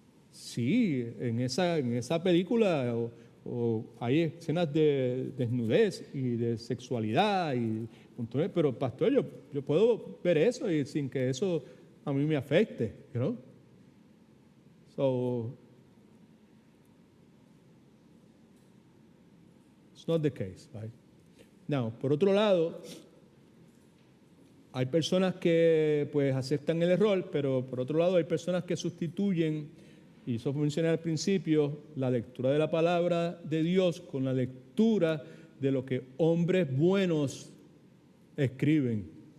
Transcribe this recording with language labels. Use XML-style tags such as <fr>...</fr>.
<es>Sí, en esa película o hay escenas de desnudez y de sexualidad, pero pastor, yo puedo ver eso y sin que eso a mí me afecte,</es> <en>you know? So, it's not the case, right?</en> <es>Now, por otro lado, hay personas que pues aceptan el error, pero por otro lado hay personas que sustituyen, y eso mencioné al principio, la lectura de la palabra de Dios con la lectura de lo que hombres buenos escriben.</es>